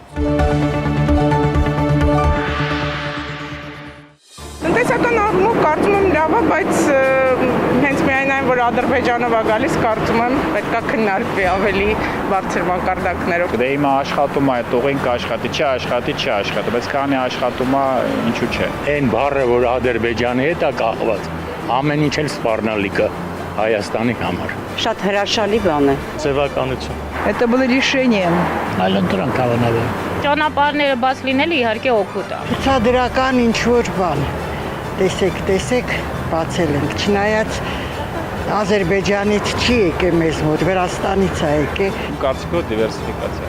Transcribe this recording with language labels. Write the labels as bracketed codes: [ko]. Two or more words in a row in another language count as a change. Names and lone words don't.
[hy] Տնտեսական առումով կարծում եմ լավ է, բայց հենց միայն այն, որ Ադրբեջանով է գալիս, կարծում եմ պետք է քննարկվի ավելի բարձր մակարդակներով։ Դե հիմա աշխատում է, այդ ուղին կաշխատի, չի, բայց քանի աշխատում է, ինչու՞ չէ։ Այն բառը, որ Ադրբեջանի հետ է կախված, ամեն ինչ էլ սպառնալիք է Հայաստանի համար։ Շատ հրաշալի բան է։ Ձևականություն։ [ru] Это было решением։ [hy] Այլընտրանք հավանաբար։ Ճանապարհները բաց լինելը իհարկե օգուտ է։ Ցուցադրական ինչ որ բան։ Տեսեք, բացել ենք։ Չնայած Ադրբեջանից չի եկել մեզ մոտ, Վրաստանից է եկել։ Կարծիքով դիվերսիֆիկացիա։